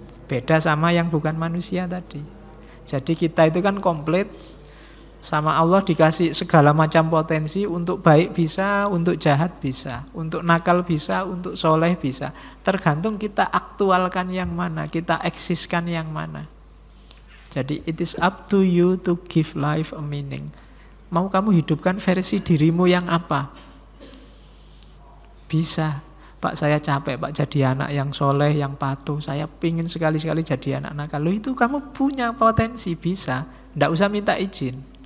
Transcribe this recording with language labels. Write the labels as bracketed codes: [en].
[id] Beda sama yang bukan manusia tadi. Jadi kita itu kan komplit, sama Allah dikasih segala macam potensi, untuk baik bisa, untuk jahat bisa, untuk nakal bisa, untuk soleh bisa. Tergantung kita aktualkan yang mana, kita eksiskan yang mana. Jadi [en] it is up to you to give life a meaning. [id] Mau kamu hidupkan versi dirimu yang apa? Bisa, Pak saya capek Pak jadi anak yang soleh, yang patuh. Saya pingin sekali-sekali jadi anak nakal. Lo itu kamu punya potensi, bisa. Nggak usah minta izin.